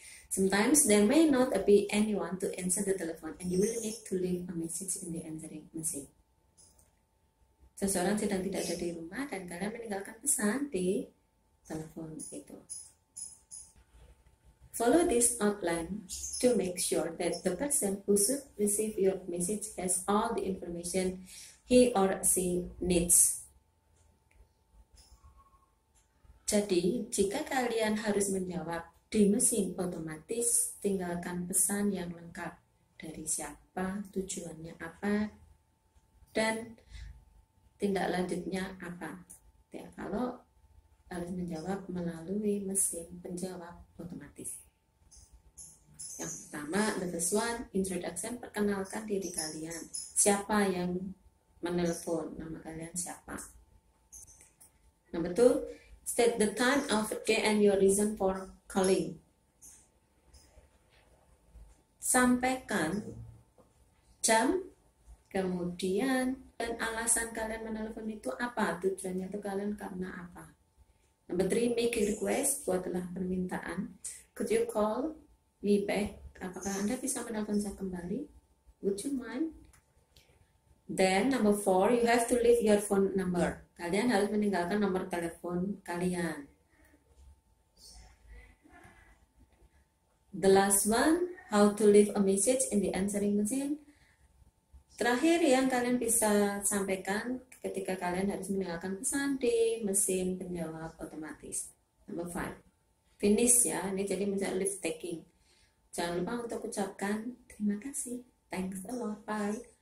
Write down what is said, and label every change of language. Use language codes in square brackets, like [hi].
[en] Sometimes there may not be anyone to answer the telephone, and you will need to leave a message in the answering machine. [id] Seseorang sedang tidak ada di rumah dan kalian meninggalkan pesan di telepon itu. [en] Follow this outline to make sure that the person who should receive your message has all the information he or she needs. [id] Jadi, jika kalian harus menjawab di mesin otomatis, tinggalkan pesan yang lengkap dari siapa, tujuannya apa, dan tindak lanjutnya apa. Ya, kalau harus menjawab melalui mesin penjawab otomatis. Yang pertama, [en] the first one, [id] introduction, perkenalkan diri kalian. Siapa yang menelpon, nama kalian siapa. [en] Number two, state the time of day and your reason for calling. [id] Sampaikan jam, kemudian dan alasan kalian menelpon itu apa, tujuannya itu kalian karena apa. [en] Number three, make a request, [id] buatlah permintaan. [en] Could you call me back? [id] Apakah Anda bisa menelpon saya kembali? [en] Would you mind? Then number four, you have to leave your phone number. [id] Kalian harus meninggalkan nomor telepon kalian. [en] The last one, how to leave a message in the answering machine. [id] Terakhir yang kalian bisa sampaikan ketika kalian harus meninggalkan pesan di mesin penjawab otomatis. [en] Number five, finish ya. [id] Ini jadi misalnya [en] leave taking. [id] Jangan lupa untuk ucapkan terima kasih. [en] Thanks a lot. Bye.